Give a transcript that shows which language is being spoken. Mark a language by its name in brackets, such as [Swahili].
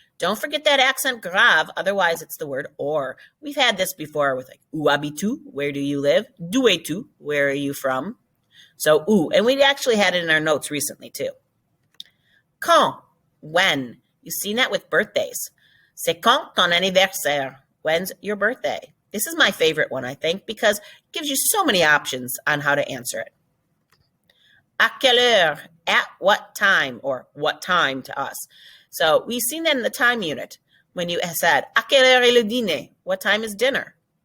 [English] Don't forget that accent grave, otherwise it's the word or. We've had this before with like, [French] où habites-tu? [English] Where do you live? [French] D'où es-tu? [English] Where are you from? So, où. And we actually had it in our notes recently too. Quand, when. You've seen that with birthdays. [French] C'est quand ton anniversaire? [English] When's your birthday? This is my favorite one, I think, because it gives you so many options on how to answer it. [French] À quelle heure? [English] At what time? Or what time to us. So we've seen that in the time unit when you said, [French] à quelle heure est le dîner? [English] What time is dinner?